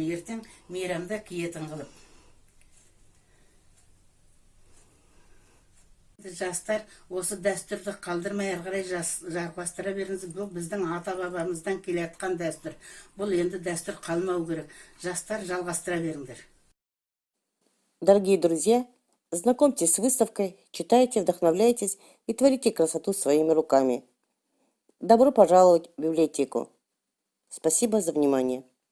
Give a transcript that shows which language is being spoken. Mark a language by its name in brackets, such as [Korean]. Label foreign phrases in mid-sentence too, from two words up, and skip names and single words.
[Kazakh] Ертең мейрамда киетін қылып. Жастар осы дәстүрді қалдырмай әрі қарай жалғастыра беріңіз. Бұл біздің ата-бабамыздан келе жатқан дәстүр. Бұл енді дәстүр қалмау керек. Жастар жалғастыра беріңдер. [Russian] Дорогие друзья, знакомьтесь с выставкой, читайте, вдохновляйтесь и творите красоту своими руками. Добро пожаловать в библиотеку. Спасибо за внимание.